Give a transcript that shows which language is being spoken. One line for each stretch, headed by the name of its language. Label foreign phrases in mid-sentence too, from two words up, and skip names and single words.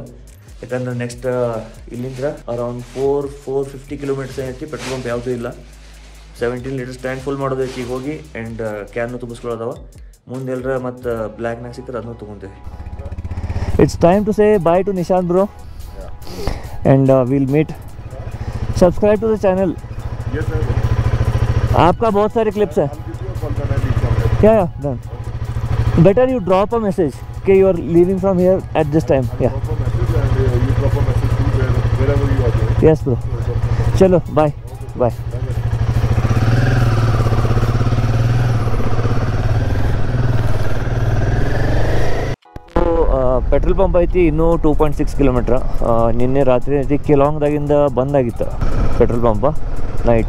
Kannada: ಯಾಕಂದ್ರೆ ನೆಕ್ಸ್ಟ್ ಇಲ್ಲಿಂದ ಅರೌಂಡ್ 450 ಕಿಲೋಮೀಟರ್ಸ್ ಏನೈತಿ.
English: petrol pump
Kannada: ಯಾವುದೂ ಇಲ್ಲ. 17
English: liters tank full
Kannada: ಮಾಡೋದೈತಿ ಈಗ ಹೋಗಿ. ಆ್ಯಂಡ್ ಕ್ಯಾನ್ನು ತುಂಬಿಸ್ಕೊಳ್ಳೋದವ. ಮುಂದೆ ಎಲ್ಲರ ಮತ್ತು ಬ್ಲ್ಯಾಕ್ನಾಗ ಸಿಕ್ಕರೆ ಅದನ್ನು ತೊಗೊತೀವಿ.
English: It's time to say bye to Nishant bro. and will meet. subscribe to the channel. yes sir.
Hindi: आपका बहुत सारे क्लिप्स है.
English: क्या done. better you drop a message कि you are leaving from here at this time. या you drop a message to wherever you are going. yes bro. चलो bye bye. petrol pump
Kannada: ಐತಿ ಇನ್ನೂ 2.6 ಕಿಲೋಮೀಟ್ರ್. ನಿನ್ನೆ ರಾತ್ರಿ ಐತಿ ಕಿಲಾಂಗ್ದಾಗಿಂದ ಬಂದಾಗಿತ್ತು
English: petrol pump night.